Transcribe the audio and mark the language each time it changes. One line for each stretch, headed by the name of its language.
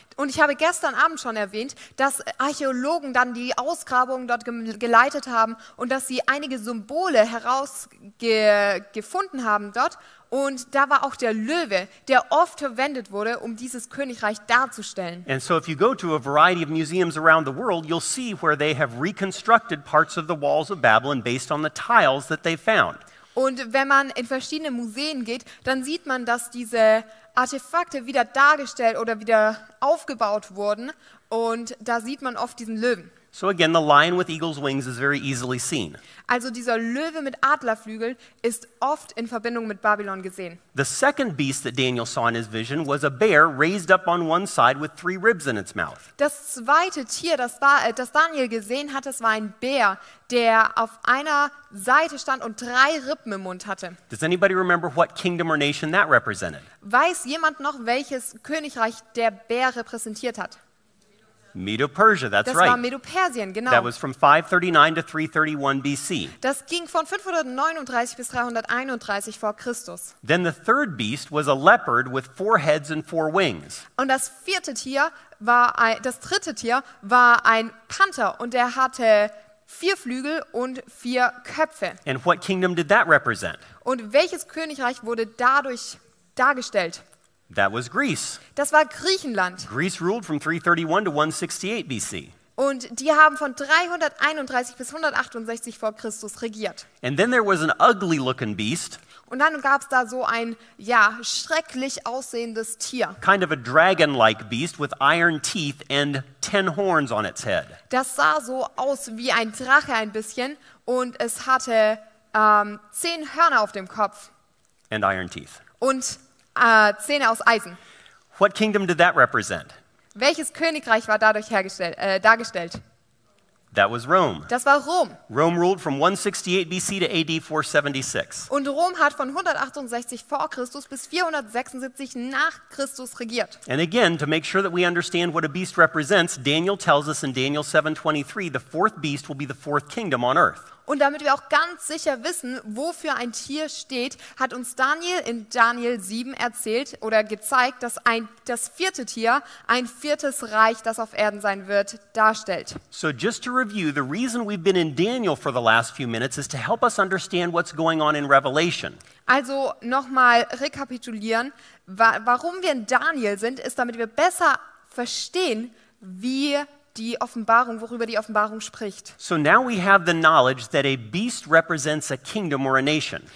German: Und ich habe gestern Abend schon erwähnt, dass Archäologen dann die Ausgrabungen dort geleitet haben und dass sie einige Symbole herausgefunden haben dort. Und da war auch der Löwe, der oft verwendet wurde, um dieses Königreich darzustellen.
English: And so if you go to a variety of museums around the world, you'll see where they have reconstructed parts of the walls of Babylon based on the tiles that they found.
German: Und wenn man in verschiedene Museen geht, dann sieht man, dass diese Artefakte wieder dargestellt oder wieder aufgebaut wurden. Und da sieht man oft diesen Löwen.
English: So again, the lion with eagle's wings is very easily seen.
German: Also dieser Löwe mit Adlerflügeln ist oft in Verbindung mit Babylon gesehen.
English: The second beast that Daniel saw in his vision was a bear raised up on one side with 3 ribs in its mouth.
German: Das zweite Tier, das Daniel gesehen hat, das war ein Bär, der auf einer Seite stand und 3 Rippen im Mund hatte.
English: Does anybody remember what kingdom or nation that represented?
German: Weiß jemand noch, welches Königreich der Bär repräsentiert hat?
English: Medo-Persia, that's
German: Das war
English: right.
German: Medo-Persien, genau.
English: That was from 539 to 331 BC.
German: Das ging von 539 bis 331 vor Christus.
English: Then the third beast was a leopard with 4 heads and 4 wings.
German: Und das dritte Tier war ein Panther und der hatte 4 Flügel und 4 Köpfe.
English: And what kingdom did that represent?
German: Und welches Königreich wurde dadurch dargestellt?
English: That was Greece.
German: Das war Griechenland.
English: Greece ruled from 331 to 168 BC.
German: Und die haben von 331 bis 168 vor Christus regiert.
English: And then there was an ugly looking beast,
German: Und dann gab es da so ein, schrecklich aussehendes Tier.
English: kind of a dragon-like beast with iron teeth and 10 horns on its head.
German: Das sah so aus wie ein Drache ein bisschen und es hatte 10 Hörner auf dem Kopf
English: And iron teeth.
German: und Zähne aus Eisen.
English: What kingdom did that represent?
German: Welches Königreich war dadurch dargestellt?
English: That was Rome.
German: Das war Rom.
English: Rome ruled from 168 BC to AD 476.
German: Und Rom hat von 168 vor Christus bis 476 nach Christus regiert.
English: And again, to make sure that we understand what a beast represents, Daniel tells us in Daniel 7:23, the fourth beast will be the fourth kingdom on earth.
German: Und damit wir auch ganz sicher wissen, wofür ein Tier steht, hat uns Daniel in Daniel 7 erzählt oder gezeigt, dass das vierte Tier ein viertes Reich, das auf Erden sein wird, darstellt.
English: So just to review, the reason we've been in Daniel for the last few minutes is to help us understand what's going on in Revelation.
German: Also nochmal rekapitulieren, warum wir in Daniel sind, ist, damit wir besser verstehen, worüber die Offenbarung spricht.
English: So now we have the knowledge that a beast represents a kingdom or a nation.